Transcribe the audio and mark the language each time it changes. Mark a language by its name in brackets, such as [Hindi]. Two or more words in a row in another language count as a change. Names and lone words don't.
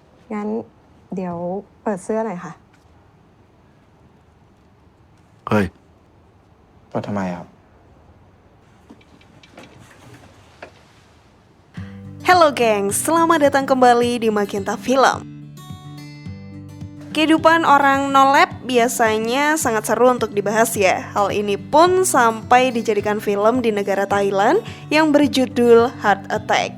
[Thai] งั้นเดี๋ยวเปิดเสื้อหน่อยค่ะ เฮ้ย ว่าทำไมครับ [Indonesian] Halo gengs, selamat datang kembali di Magenta Film. Kehidupan orang no-lab biasanya sangat seru untuk dibahas ya. Hal ini pun sampai dijadikan film di negara Thailand yang berjudul Heart Attack.